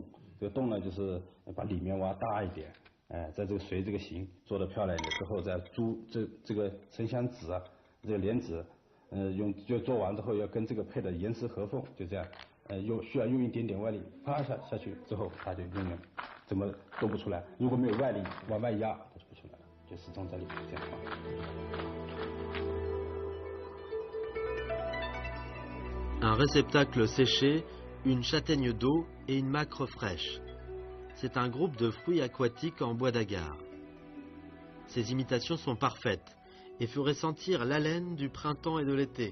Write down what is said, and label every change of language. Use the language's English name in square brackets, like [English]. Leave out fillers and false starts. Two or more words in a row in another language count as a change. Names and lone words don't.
[Chinese] 这个洞呢，就是把里面挖大一点，在这个随这个形做得漂亮一点之后，再珠这个沉香纸啊，这个莲子，就做完之后要跟这个配的严丝合缝，就这样，需要用一点点外力，啪下去之后，它就永远怎么都不出来。如果没有外力往外压，它就不出来了，就始终在里面这样 [French] 放。Un réceptacle séché, une châtaigne d'eau et une macre fraîche. C'est un groupe de fruits aquatiques en bois d'agar. Ces imitations sont parfaites et feraient sentir l'haleine du printemps et de l'été.